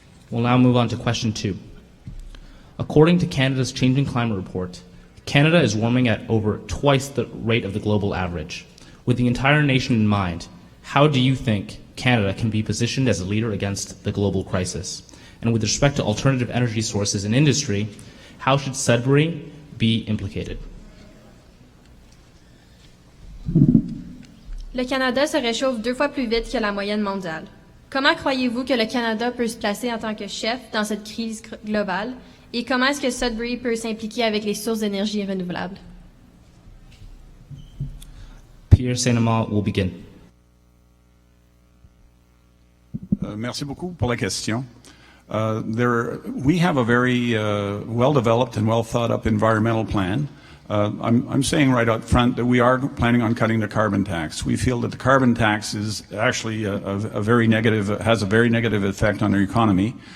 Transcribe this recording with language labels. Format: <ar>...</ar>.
<en>We'll now move on to question 2. According to Canada's Changing Climate Report, Canada is warming at over twice the rate of the global average. With the entire nation in mind, how do you think Canada can be positioned as a leader against the global crisis? And with respect to alternative energy sources and industry, how should Sudbury be implicated?</en> <fr>Le Canada se réchauffe 2 fois plus vite que la moyenne mondiale. Comment croyez-vous que le Canada peut se placer en tant que chef dans cette crise globale? Et comment est-ce que Sudbury peut s'impliquer avec les sources d'énergie renouvelables?</fr> <en>Pierre Saint-Amand will begin.</en> <fr>Merci beaucoup pour la question.</fr> <en>We have a very well-developed and well-thought-up environmental plan. I'm saying right out front that we are planning on cutting the carbon tax. We feel that the carbon tax is actually has a very negative effect on our economy.</en>